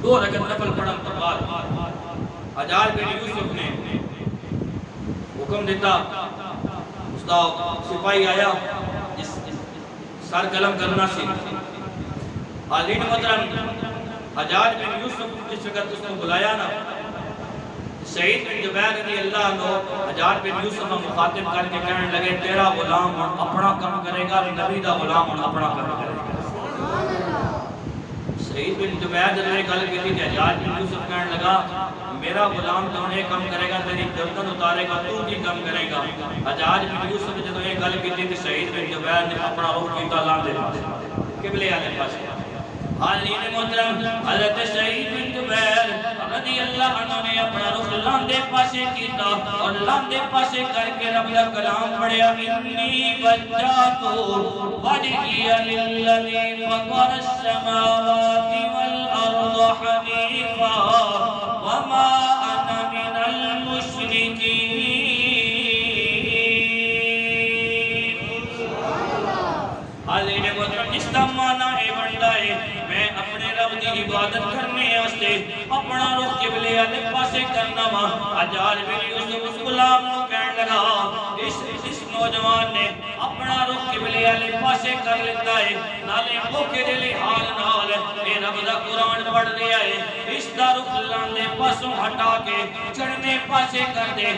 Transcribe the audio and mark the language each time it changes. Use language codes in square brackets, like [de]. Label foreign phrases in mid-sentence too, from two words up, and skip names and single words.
[ur] دو رکعت نفل پڑھن تو بعد حجاج بن یوسف نے حکم دیتا، اس کا سپاہی آیا جس سر قلم کرنا سی، حاضرین محترم حجاج بن یوسف جس وقت اس کو بلایا نا، سعید بن جبیر رضی اللہ عنہ حجاج بن یوسف کو مخاطب کر کے کہنے لگے تیرا غلام اپنا کام کرے گا، نبی دا غلام اپنا کام کرے گا۔ سعید بن جبیر جب یہ گل کی تھی حجاج بن یوسف کہنے لگا میرا غلام تو یہ کام کرے گا، تیری گردن اتارے گا، تو کی کام کرے گا۔ [pa] حجاج بن یوسف جب یہ گل کی تھی سعید بن جبیر نے اپنا رخ کیتا لاندے پاسے، قبلے والے پاسے۔ حاضرین محترم حضرت سعید بن جبیر رضی اللہ عنہ نے اپنا رخ لاندے پاسے کیتا اور لاندے پاسے کر کے رب کا کلام پڑھیا، [ar] انی وجہت وجہی للذی فطر السماوات والارض حنیفا وما انا من المشرکین۔ [ur] حاضرین محترم اس کا معنی ہے بنتا ہے میں اپنے رب کی عبادت کرنے واسطے اپنا رخ قبلے والے پاسے کرنا وا۔ [pa] حجاج بن یوسف اس غلام نو کہنے لگا اس نوجوان نے اپنا رخ قبلے والے پاسے کر لیتا ہے، نالے بھوکے دے حال نال اے رب دا قرآن پڑھ دیا ہے، اس دا رخ لاندے پاسوں ہٹا کے چڑھنے پاسے کر دے۔